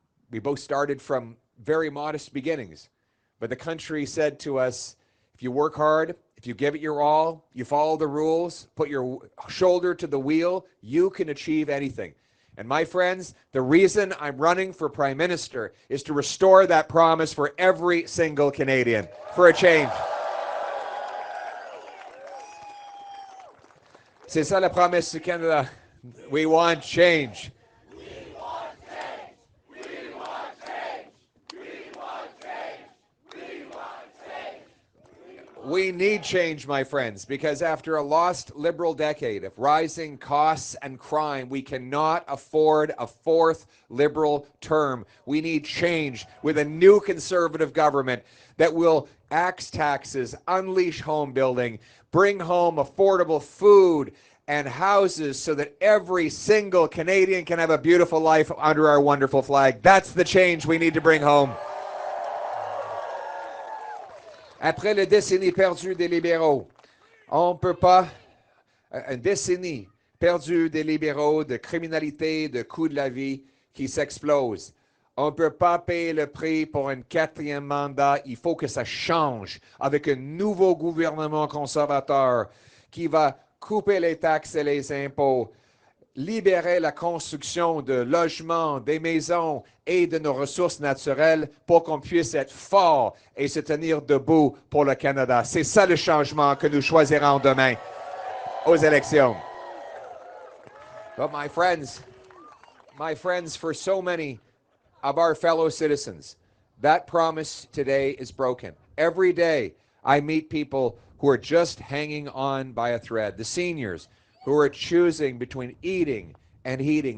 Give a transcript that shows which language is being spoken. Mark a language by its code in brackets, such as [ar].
[en] We both started from very modest beginnings. But the country said to us, if you work hard, if you give it your all, you follow the rules, put your shoulder to the wheel, you can achieve anything. And my friends, the reason I'm running for Prime Minister is to restore that promise for every single Canadian, for a change. [fr] C'est ça la promesse du Canada. [en] We want change. We want change. We want change. We want change. We want change. We need change, my friends, because after a lost Liberal decade of rising costs and crime, we cannot afford a fourth Liberal term. We need change with a new Conservative government that will axe taxes, unleash home building, bring home affordable food and houses so that every single Canadian can have a beautiful life under our wonderful flag. That's the change we need to bring home. [fr] Après la décennie perdue des libéraux, on ne peut pas, une décennie perdue des libéraux, de criminalité, de coût de la vie qui s'explose. On ne peut pas payer le prix pour un quatrième mandat. Il faut que ça change avec un nouveau gouvernement conservateur qui va couper les taxes et les impôts, libérer la construction de logements, des maisons et de nos ressources naturelles pour qu'on puisse être fort et se tenir debout pour le Canada. C'est ça le changement que nous choisirons demain aux élections. [en] But my friends, for so many of our fellow citizens, that promise today is broken. Every day I meet people who are just hanging on by a thread. The seniors who are choosing between eating and heating.